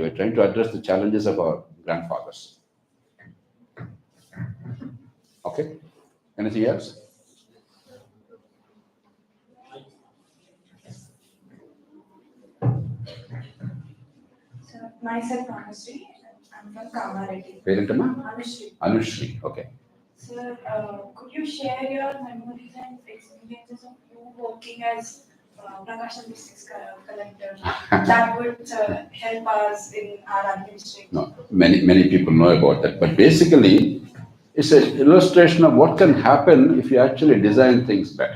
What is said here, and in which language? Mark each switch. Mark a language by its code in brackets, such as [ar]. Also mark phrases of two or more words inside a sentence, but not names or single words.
[en] We're trying to address the challenges of our grandfathers. Okay. Anything else? So, myself, Anushree. I'm from Kamareddy. Parentama? Anushree. Anushri. Okay. Sir, could you share your memories and experiences of you working as Prakasham district collector? That would help us in our administration. No, many people know about that. But basically, it's an illustration of what can happen if you actually design things better.